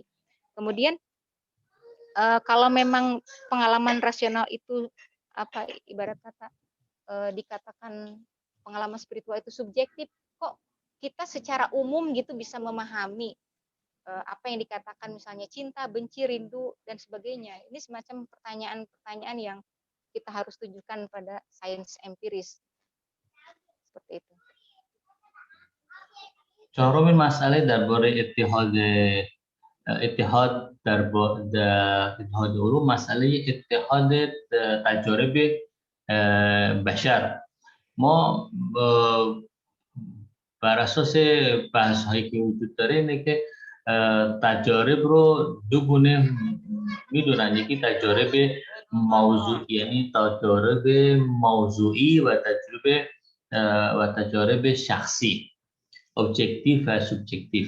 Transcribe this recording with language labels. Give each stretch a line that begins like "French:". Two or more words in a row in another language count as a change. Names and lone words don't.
Indonesian: Kemudian kalau memang pengalaman rasional itu ibarat kata dikatakan pengalaman spiritual itu subjektif, kok kita secara umum gitu bisa memahami apa yang dikatakan misalnya cinta, benci, rindu dan sebagainya. Ini semacam pertanyaan-pertanyaan yang kita harus tujukan pada sains empiris. Seperti itu.
Persian: چهارمین مسئله درباره اتحاد اتحاد علوم، مسئله اتحاد تجارب بشر. ما بر اساس بحث هایی که وجود داره اینه که تجارب رو دو گونه میدونن، یکی تجارب موضوعی یعنی تجارب موضوعی و تجارب شخصی، ابجکتیو و سوبجکتیو.